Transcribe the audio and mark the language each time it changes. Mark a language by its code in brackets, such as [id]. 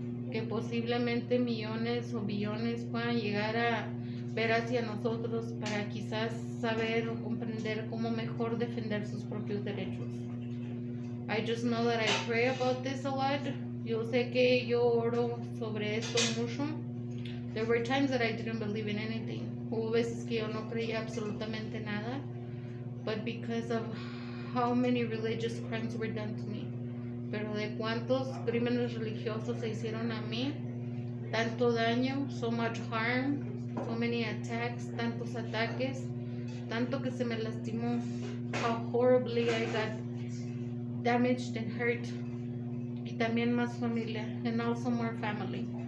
[es] Que posiblemente millones o billones puedan llegar a ver hacia nosotros para quizás saber o comprender cómo mejor defender sus propios derechos. [en] I just know that I pray about this a lot. [es] Yo sé que yo oro sobre esto mucho. [en] There were times that I didn't believe in anything. [es] Hubo veces que yo no creía absolutamente nada. [en] But because of how many religious crimes were done to me. [es] Pero de cuántos crímenes religiosos se hicieron a mí, tanto daño, [en] so much harm, so many attacks, [es] tantos ataques, tanto que se me lastimó, [en] how horribly I got damaged and hurt, [es] y también más familia, [en] and also more family.